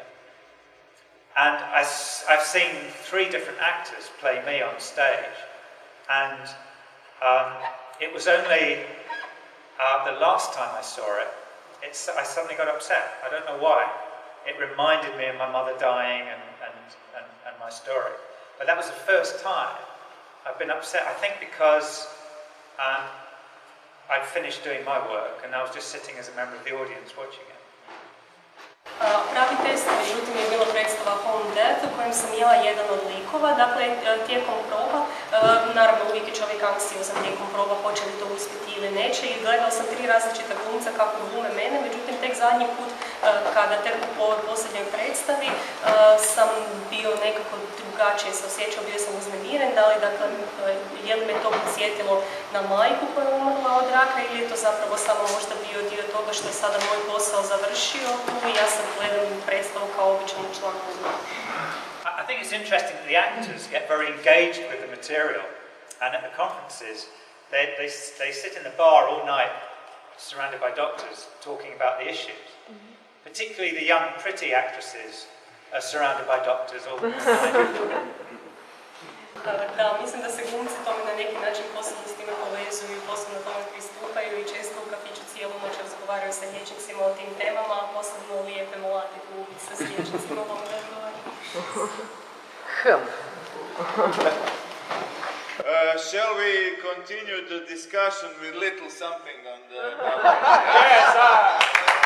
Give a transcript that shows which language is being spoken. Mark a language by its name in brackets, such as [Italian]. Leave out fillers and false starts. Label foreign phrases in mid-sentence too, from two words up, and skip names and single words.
[English] And I've seen 3 different actors play me on stage, and it was only the last time I saw it, I suddenly got upset. I don't know why. It reminded me of my mother dying and my story. But that was the first time I've been upset, I think because I'd finished doing my work and I was just sitting as a member of the audience watching it. [Croatian] Pravi test, međutim, je bila predstava Home Death u kojem sam jela jedan od likova. Dakle, tijekom proba, naravno uvijek je čovjek anksiozan tijekom proba, hoće li to uspjeti ili neće, i gledala sam 3 različita glumca kako glume mene, međutim, tek zadnji put, tek u ovoj posljednjoj predstavi, sam bio nekako drugačije se osjećao, bio sam uznemiren, da li, dakle, je li me to podsjetilo na majku koja je umrla od raka, ili je to zapravo samo možda bio dio toga što je sada moj posao završio i ja sam gledam predstavu kao običan član. [English] I think it's interesting that the actors get very engaged with the material, and at the conferences they sit in the bar all night surrounded by doctors talking about the issues. Particularly the young pretty actresses are surrounded by doctors all the time. [Croatian] Da, mislim da se glumci tome na neki način posebno s time povezuju, posebno tome pristupaju i često u kafiću cijelu noć razgovaraju sa liječnicima o tim temama, a posebno lijepe mlade glumice s liječnicima o tome razgovaraju. [English] Shall we continue the discussion with little something on the... Yes,